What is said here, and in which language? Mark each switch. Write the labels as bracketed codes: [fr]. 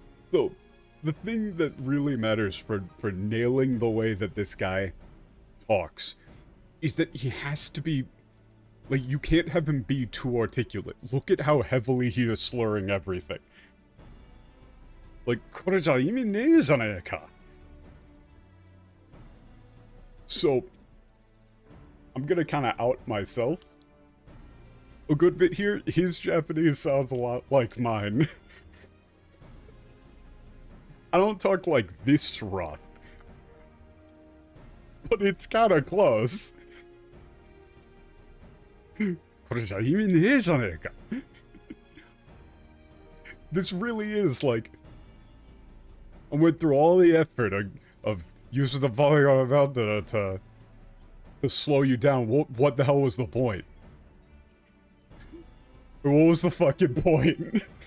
[en] So, the thing that really matters for nailing the way that this guy talks is that he has to be... Like, you can't have him be too articulate. Look at how heavily he is slurring everything. [ja] Like, これじゃ意味ねえじゃねえか. [en] So, I'm gonna kinda out myself a good bit here. His Japanese sounds a lot like mine. I don't talk like this rough, but it's kinda close. [ja] これじゃ意味ねえじゃねえか. [en] This really is like... I went through all the effort of using the volume on to slow you down. What the hell was the point? What was the fucking point?